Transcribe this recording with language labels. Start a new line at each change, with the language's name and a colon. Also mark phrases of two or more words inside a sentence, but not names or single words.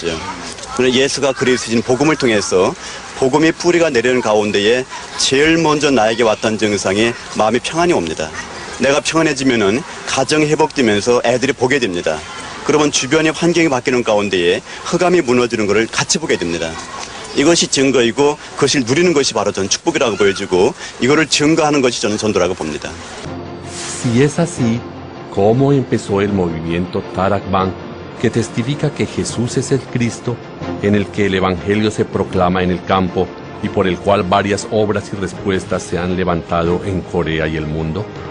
Korean: 그런데 예수가 그리스도인 복음을 통해서 복음의 뿌리가 내리는 가운데에 제일 먼저 나에게 왔던 증상이 마음이 평안이 옵니다. 내가 평안해지면은 가정이 회복되면서 애들이 보게 됩니다. 그러면 주변의 환경이 바뀌는 가운데에 흑암이 무너지는 것을 같이 보게 됩니다. 이것이 증거이고 그것을 누리는 것이 바로 전 축복이라고 보여지고 이거를 증거하는 것이 저는 전도라고 봅니다.
Spanish: Si es así, ¿cómo empezó el movimiento Tarakban, que testifica que Jesús es el Cristo, en el que el Evangelio se proclama en el campo y por el cual varias obras y respuestas se han levantado en Corea y el mundo?